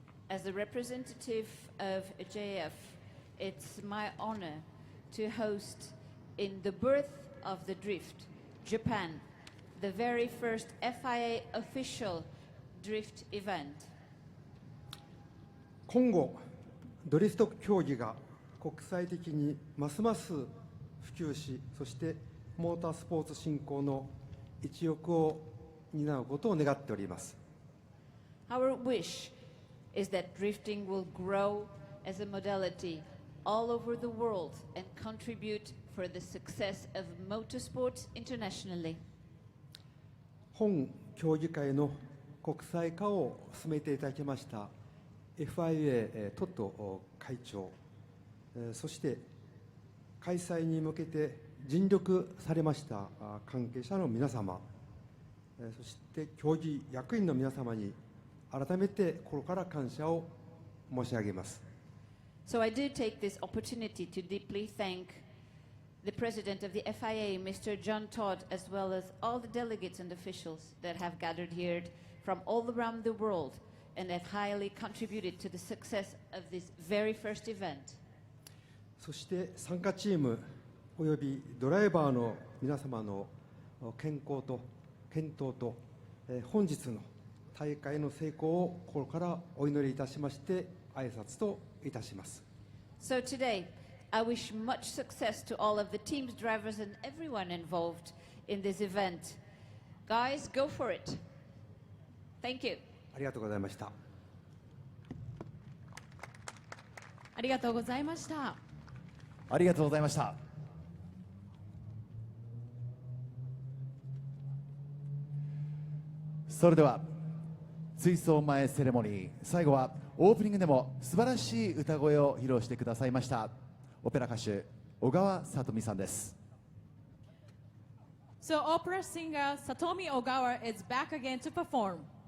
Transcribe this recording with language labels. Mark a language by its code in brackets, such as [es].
[en] As a representative of JF, it's my honor to host in the birth of the drift, Japan, the very first FIA official drift event. [ja] 今後ドリフト競技が国際的にますます普及し、そしてモータースポーツ振興の一翼を担うことを願っております。 [en] Our wish is that drifting will grow as a modality all over the world and contribute for the success of motorsports internationally. [ja] 本競技会の国際化を進めていただきました FIA トット会長、そして開催に向けて尽力されました関係者の皆様、そして競技役員の皆様に改めて心から感謝を申し上げます。 [en] So I do take this opportunity to deeply thank the president of the FIA, Mr. John Todd, as well as all the delegates and officials that have gathered here from all around the world and have highly contributed to the success of this very first event. [ja] そして参加チームおよびドライバーの皆様の健康と健闘と、本日の大会の成功を心からお祈りいたしまして挨拶といたします。 [en] So today, I wish much success to all of the teams, drivers, and everyone involved in this event. Guys, go for it. Thank you. [ja] ありがとうございました。ありがとうございました。ありがとうございました。それでは追走前セレモニー、最後はオープニングでも素晴らしい歌声を披露してくださいましたオペラ歌手小川さとみさんです。 [en] So opera singer Satomi Ogawa is back again to perform.